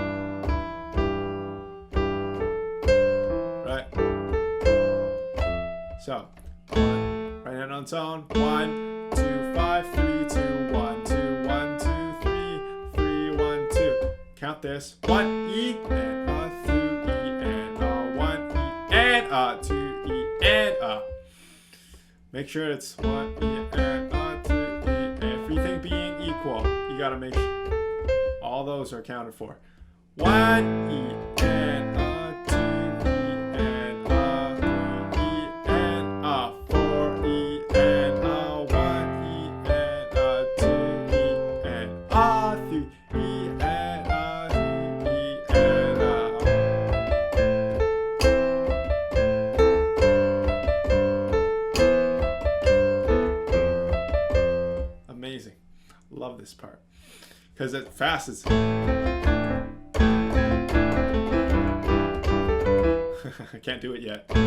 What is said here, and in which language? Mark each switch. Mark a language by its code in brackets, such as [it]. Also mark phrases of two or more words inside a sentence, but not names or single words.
[en] Right. So right hand on its own. 1, 2, 5, 3, 2, 1, 2, 1, 2, 3, 3, 1, 2. Count this. 1 E and 2 E and 1 E and 2 E and Make sure it's 1 E and 2 E. Everything being equal, you gotta make sure all those are accounted for. 1 E and 2 E and 3 E and 4 E and 1 E and 2 E and 3 E and 3 E and Amazing. Love this part. Because it fast is I can't do it yet.